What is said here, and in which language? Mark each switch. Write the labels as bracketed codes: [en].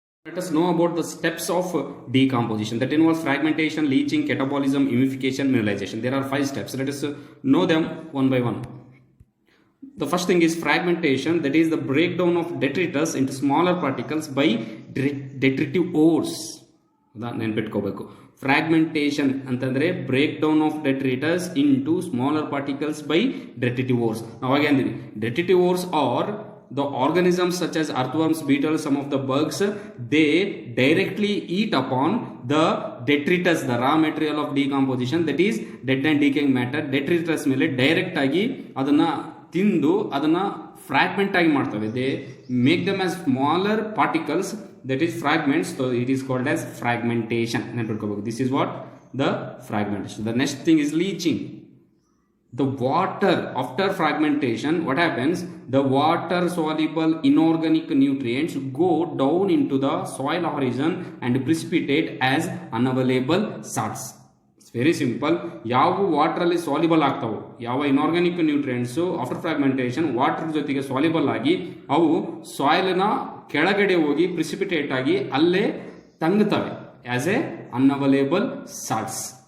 [en] Let us know about the steps of decomposition that involves fragmentation, leaching, catabolism, humidification, mineralization. There are 5 steps. Let us know them one by one. The first thing is fragmentation, that is the breakdown of detritus into smaller particles by detritivores. [kn] ನೆನ್ಪಿಟ್ಕೋಬೇಕು. [en] Fragmentation ಅಂತಂದ್ರೆ break down of detritus into smaller particles by detritivores. [kn] ಅವಾಗ ಅಂದಿನಿ [en] Detritivores are the organisms such as earthworms, beetles, some of the bugs, they directly eat upon the detritus, the raw material of decomposition, that is dead and decaying matter. [kn] detritus ಮೇಲೆ direct ಆಗಿ ಅದನ್ನ ತಿಂದು ಅದನ್ನ fragment ಆಗಿ ಮಾಡ್ತವೆ. [en] They make them as smaller particles, that is fragments. So it is called as fragmentation. This is what the fragmentation. The next thing is leaching. The water, after fragmentation, what happens? The water soluble inorganic nutrients go down into the soil horizon and precipitate as unavailable salts. It's very simple. [kn] ಯಾವ ವಾಟರಲ್ಲಿ soluble ಆಗ್ತಾವೋ, ಯಾವ inorganic nutrients after fragmentation water ಜೊತೆಗೆ soluble ಆಗಿ ಅವು ಸಾಯಿಲ್ನ ಕೆಳಗಡೆ ಹೋಗಿ precipitate ಆಗಿ ಅಲ್ಲೇ ತಂಗುತ್ತವೆ [en] As a unavailable salts.